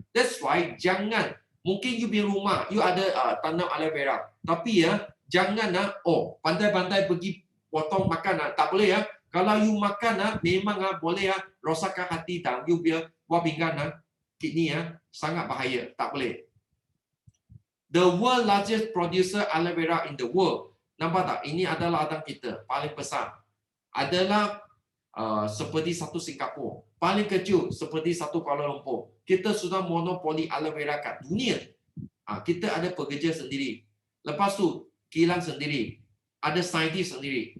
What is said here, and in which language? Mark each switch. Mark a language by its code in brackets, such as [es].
[en] That's why [ms] jangan, mungkin you punya rumah you ada tanam aloe vera, tapi ya jangan pandai-pandai pergi potong makan tak boleh ya. Kalau you makan memang boleh rosakkan hati dan you punya buah pinggan kidney sangat bahaya, tak boleh. [en] The world largest producer aloe vera in the world. [ms] Nampak tak? Ini adalah ladang kita paling besar. Adalah seperti satu Singapura. Paling kecil seperti satu Kuala Lumpur. Kita sudah monopoli aloe vera kat dunia. Kita ada pekerja sendiri. Lepas tu kilang sendiri. Ada saintis sendiri.